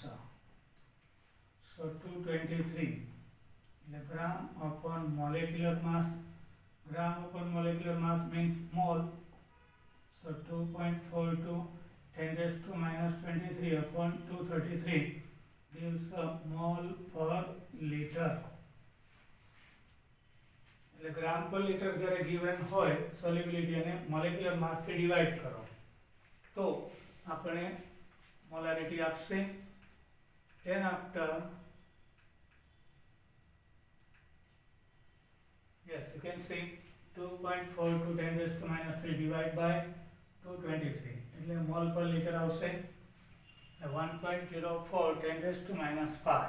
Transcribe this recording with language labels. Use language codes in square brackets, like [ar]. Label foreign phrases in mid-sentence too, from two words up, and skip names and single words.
[en] So 223 gram upon molecular mass. Gram upon molecular mass means mole. So 2.42 10 raised to minus 23 upon 233 gives a mole per liter. [gu] એટલે ગ્રામ પર લિટર જ્યારે given હોય solubility અને [en] molecular mass [gu] થી divide કરો તો આપણે molarity આપશે. [en] Then after, yes, you can see 2.42 10 raised to minus 3 divided by 223 એટલે mole per liter આવશે 1.04 10 raised to minus 5.